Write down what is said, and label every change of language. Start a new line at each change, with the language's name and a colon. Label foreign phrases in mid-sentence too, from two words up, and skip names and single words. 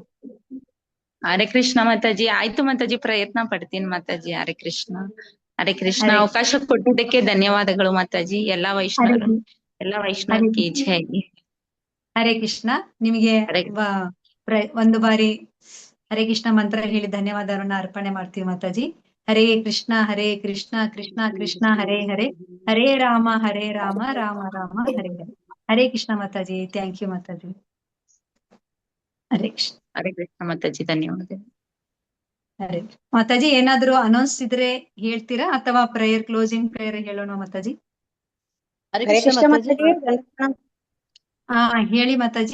Kannada: ಹರೇ ಕೃಷ್ಣ ಮಾತಾಜಿ. ಆಯ್ತು ಮಾತಾಜಿ, ಪ್ರಯತ್ನ ಪಡ್ತೀನಿ ಮಾತಾಜಿ. ಹರೇ ಕೃಷ್ಣ. ಹರೇ ಕೃಷ್ಣ. ಅವಕಾಶ ಕೊಟ್ಟಿದ್ದಕ್ಕೆ ಧನ್ಯವಾದಗಳು ಮಾತಾಜಿ. ಎಲ್ಲಾ ವೈಷ್ಣವರಿಗೆ ಜೈ. ಹರೇ ಕೃಷ್ಣ. ನಿಮಗೆ ಒಂದು ಬಾರಿ ಹರೇ ಕೃಷ್ಣ ಮಂತ್ರ ಹೇಳಿ ಧನ್ಯವಾದವನ್ನ ಅರ್ಪಣೆ ಮಾಡ್ತೀವಿ ಮಾತಾಜಿ.
Sanskrit: ಹರೇ ಕೃಷ್ಣ ಕೃಷ್ಣ ಕೃಷ್ಣ ಹರೇ ಹರೇ, ಹರೇ ರಾಮ ರಾಮ ರಾಮ ಹರೇ ಹರೇ.
Kannada: ಹರೇ ಕೃಷ್ಣ ಮಾತಾಜಿ.
English: thank you
Kannada: ಮಾತಾಜಿ. ಹರೇ ಕೃಷ್ಣ. ಹರೇ ಕೃಷ್ಣ ಮಾತಾಜಿ, ಧನ್ಯವಾದ. ಹರೇ ಮಾತಾಜಿ, ಏನಾದ್ರು ಅನೌನ್ಸ್ ಇದ್ರೆ ಹೇಳ್ತೀರಾ ಅಥವಾ ಪ್ರೇಯರ್,
English: closing prayer
Kannada: ಹೇಳೋಣ ಮಾತಾಜಿ? ಹರೇ ಕೃಷ್ಣ ಮಾತಾಜಿ. ಹಾ ಹೇಳಿ ಮಾತಾಜಿ.